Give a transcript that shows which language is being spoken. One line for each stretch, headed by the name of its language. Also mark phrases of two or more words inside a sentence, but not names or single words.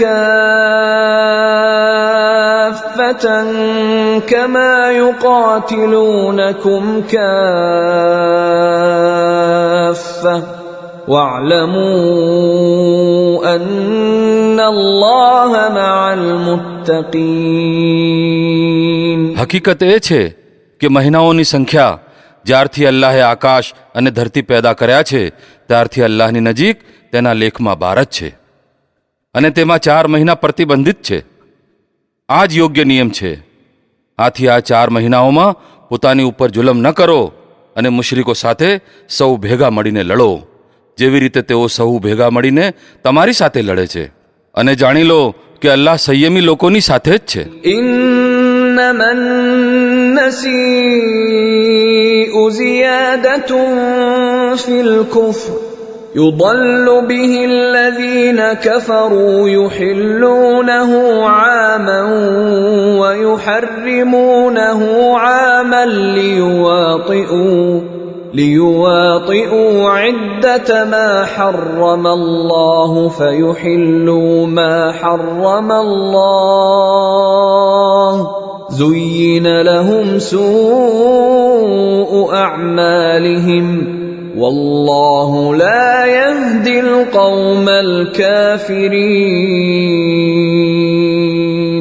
Arabic: كافة كما يقاتلونكم كافة واعلموا أن الله مع المتقين.
Gujarati: હકીકત એ છે કે મહિનાઓની સંખ્યા જ્યારથી અલ્લાહે આકાશ અને ધરતી પેદા કર્યા છે ત્યારથી અલ્લાહની નજીક તેના લેખમાં 12 જ છે અને તેમાં 4 મહિના પ્રતિબંધિત છે. આ જ યોગ્ય નિયમ છે. આથી આ 4 મહિનાઓમાં પોતાની ઉપર જુલમ ન કરો અને મુશરિકો સાથે સૌ ભેગા મળીને લડો જેવી રીતે તેઓ સૌ ભેગા મળીને તમારી સાથે લડે છે. અને જાણી લો કે અલ્લાહ સંયમી લોકોની સાથે જ છે.
Arabic: إنما النسيء زيادة في الكفر يضل به الذين كفروا يحلونه عاما ويحرمونه عاما ليواطئوا عدة ما حرم الله فيحلوا ما حرم الله زين لهم سوء أعمالهم والله لا يهدي القوم الكافرين.